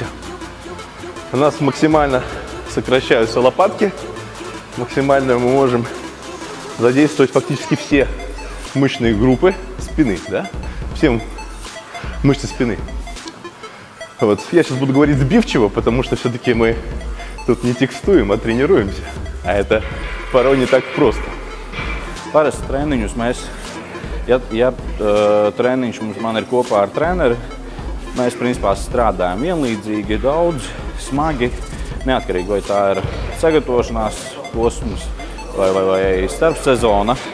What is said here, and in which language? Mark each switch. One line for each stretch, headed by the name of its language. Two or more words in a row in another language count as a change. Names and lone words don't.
Russian: У нас максимально сокращаются лопатки, максимально мы можем задействовать фактически все мышечные группы спины, да? Все мышцы спины. Вот. Я сейчас буду говорить сбивчиво, потому что все-таки мы тут не текстуем, а тренируемся. А это порой не так просто.
Latvian: Parasti treniņus mēs, ja treniņš man ir kopā ar treneri, mēs principā strādājam vienlīdzīgi, daudz, smagi, neatkarīgi vai tā ir sagatavošanās posms vai starpsezona.